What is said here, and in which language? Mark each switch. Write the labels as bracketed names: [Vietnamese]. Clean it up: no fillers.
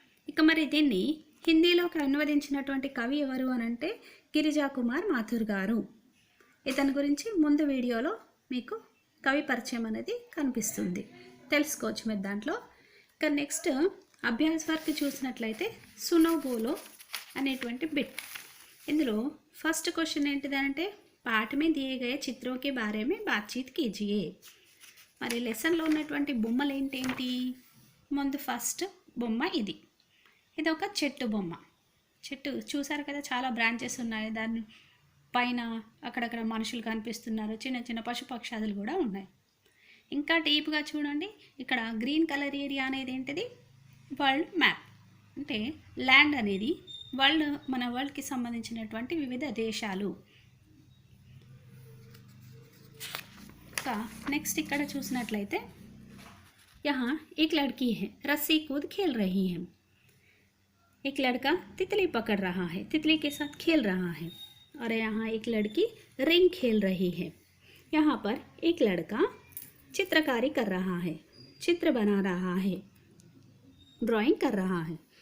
[Telugu] ఇక మరి దీన్ని హిందీలోకి అనువదించినటువంటి కవి ఎవరు అని అంటే గిరిజా కుమార్ మాథుర్ గారు। ఇతని గురించి ముందు వీడియోలో మీకు కవి పరిచయం అనేది కనిపిస్తుంది, తెలుసుకోవచ్చు మీరు దాంట్లో। ఇక నెక్స్ట్ అభ్యాస్ వర్క్ చూసినట్లయితే సునో బోలో అనేటువంటి బిట్। ఇందులో ఫస్ట్ క్వశ్చన్ ఏంటిదంటే [Hindi] पाठ में दिए गए चित्रों के बारे में बातचीत कीजिए। [Telugu] మరి లెసన్లో ఉన్నటువంటి బొమ్మలు ఏంటి? ముందు ఫస్ట్ బొమ్మ ఇది ఒక చెట్టు బొమ్మ। చెట్టు చూసారు కదా, చాలా బ్రాంచెస్ ఉన్నాయి, దాని పైన అక్కడక్కడ మనుషులు కనిపిస్తున్నారు, చిన్న చిన్న పశుపక్షాదులు కూడా ఉన్నాయి। ఇంకా డీప్గా చూడండి, ఇక్కడ గ్రీన్ కలర్ ఏరియా అనేది ఏంటిది? వరల్డ్ మ్యాప్, అంటే ల్యాండ్ అనేది మన వరల్డ్కి సంబంధించినటువంటి వివిధ దేశాలు। [Hindi] नेक्स्ट [Telugu] ఇక్కడ చూసినట్లయితే [Hindi] यहाँ एक लड़की है रस्सी कूद खेल रही है। एक लड़का तितली पकड़ रहा है, तितली के साथ खेल रहा है। और यहाँ एक लड़की रिंग खेल रही है। यहाँ पर एक लड़का चित्रकारी कर रहा है, चित्र बना रहा है, ड्राइंग कर रहा है।